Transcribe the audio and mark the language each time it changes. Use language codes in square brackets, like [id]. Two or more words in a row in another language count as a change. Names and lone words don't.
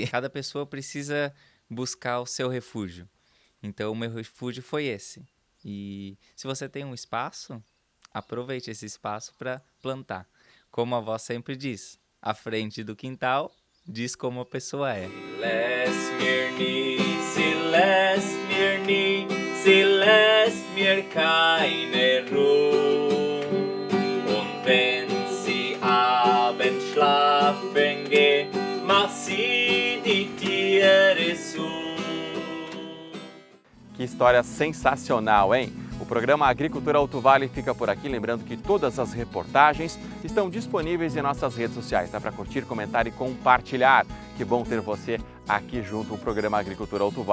[pt] Cada pessoa precisa buscar o seu refúgio. Então o meu refúgio foi esse. E se você tem um espaço, aproveite esse espaço para plantar. Como a avó sempre diz, à frente do quintal diz como a pessoa é. [de] Lässt mir nie, sie lässt mir nie, sie lässt mir keine Ruhe. Und wenn sie abends schlafen geht, macht sie die Tiere zu. [pt] Que história sensacional, hein? O programa Agricultura Alto Vale fica por aqui, lembrando que todas as reportagens estão disponíveis em nossas redes sociais. Dá para curtir, comentar e compartilhar. Que bom ter você aqui junto ao programa Agricultura Alto Vale.